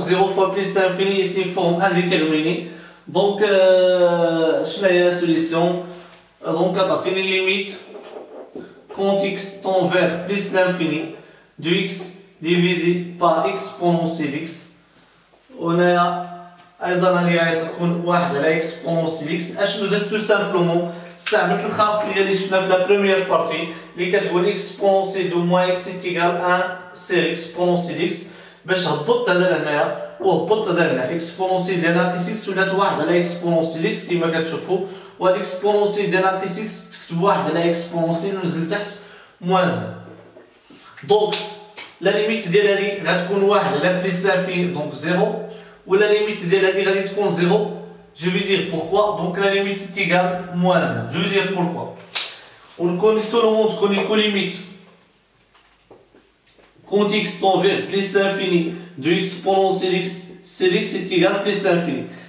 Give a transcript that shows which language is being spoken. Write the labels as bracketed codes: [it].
[fr] Donc, 0 fois plus l'infini est une forme indéterminée. Donc, je vais la solution. Donc, une limite quand x tend vers plus l'infini de x divisé par exponentielle x. On a [ar] أيضا هي تكون 1 على إكسبونونسيال إكس. أشنو درت تو سامبلومون استعملت الخاصية اللي شفنا في لا بروميير بارتي اللي كتقول إكسبونونسيال دو موان إكس إيكال 1 سير إكسبونونسيال إكس باش هبطت هذا لهنايا وهبطت هذا لهنا. إكسبونونسيال ديال ناقص إكس ولات 1 على إكسبونونسيال إكس كيما كتشوفوا، وهاد إكسبونونسيال ديال ناقص إكس تكتب 1 على إكسبونونسيال ونزل تحت موان 1. دونك لا ليميت ديال هادي غتكون 1 على بليس انفيني دونك 0. [fr] Ou la limite de la dérivée de 0, je vais dire pourquoi. Donc la limite est égale à moins 1. Je vais dire pourquoi. On connaît, tout le monde connaît que limite. Quand x tend vers plus l'infini de exponentielle x, c'est x est égal à plus l'infini.